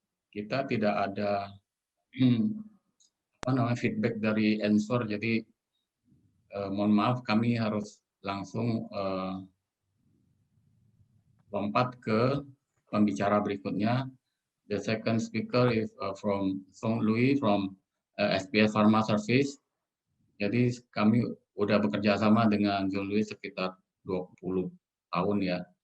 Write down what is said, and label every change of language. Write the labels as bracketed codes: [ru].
[id] Kita tidak ada feedback dari answer, jadi mohon maaf, kami harus langsung lompat ke pembicara berikutnya. [en] The second speaker is from Song Louis from SPS Pharma Service. [id] Jadi kami udah bekerja sama dengan John Louis sekitar 20 tahun ya.